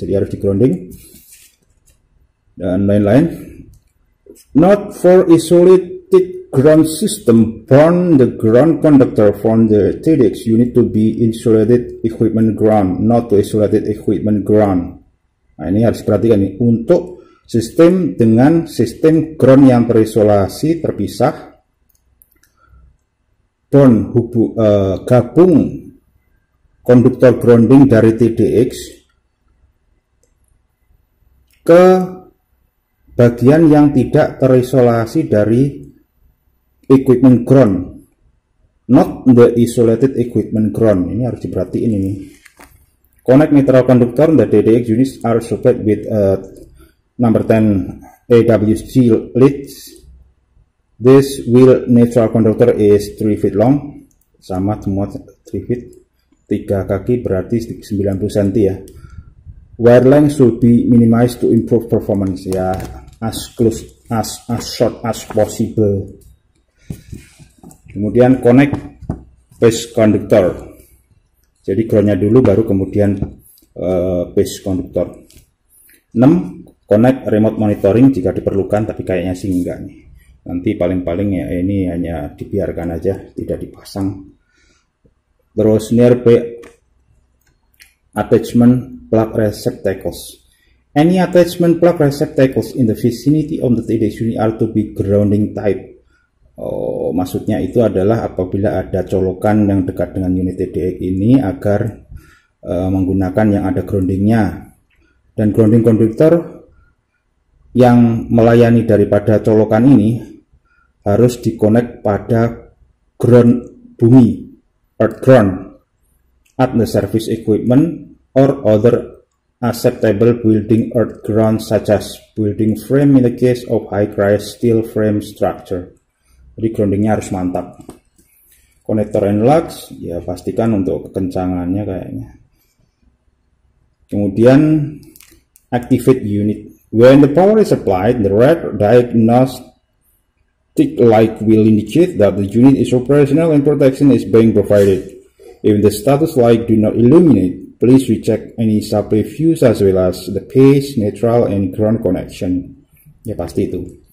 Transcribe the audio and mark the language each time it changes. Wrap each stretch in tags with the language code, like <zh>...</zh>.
<id>Jadi harus di grounding dan lain-lain.</id> <en>Not for isolated ground system, bond the ground conductor from the TDX unit to be insulated equipment ground, not to isolated equipment ground.</en> <id>Nah, ini harus diperhatikan nih, untuk sistem dengan sistem ground yang terisolasi terpisah, bond gabung konduktor grounding dari TDX ke bagian yang tidak terisolasi dari equipment ground,</id> <en>not the isolated equipment ground.</en> <id>Ini harus diperhatiin ini.</id> <en>Connect neutral conductor. The TDX units are supplied with number 10 AWG leads. This wheel neutral conductor is 3 feet long,</en> <id>sama semua 3 feet, 3 kaki berarti 90 cm ya.</id> <en>Wire length should be minimized to improve performance ya, as close as short as possible.</en> <id>Kemudian</id> <en>connect</en> <id>base conductor. Jadi groundnya dulu baru kemudian base conductor. 6.</id> <en>Connect remote monitoring</en> <id>jika diperlukan, tapi kayaknya sih enggak nih. Nanti paling-paling ya ini hanya dibiarkan aja, tidak dipasang. Terus</id> <en>nearby attachment plug receptacles. Any attachment plug receptacles in the vicinity of the TDX unit are to be grounding type.</en> <id>Oh, maksudnya itu adalah apabila ada colokan yang dekat dengan unit TDX ini agar menggunakan yang ada groundingnya. Dan grounding conductor yang melayani daripada colokan ini harus dikonek pada ground bumi,</id> <en>earth ground, at the service equipment or other acceptable building earth ground such as building frame in the case of high-rise steel frame structure.</en> <id>Jadi groundingnya harus mantap.</id> <en>Connector and lugs,</en> <id>ya pastikan untuk kekencangannya kayaknya. Kemudian</id> <en>activate unit. When the power is applied, the red diagnostic light will indicate that the unit is operational and protection is being provided. If the status light do not illuminate, please recheck any supply fuse as well as the phase, neutral, and ground connection.</en> <id>Ya pasti itu.</id>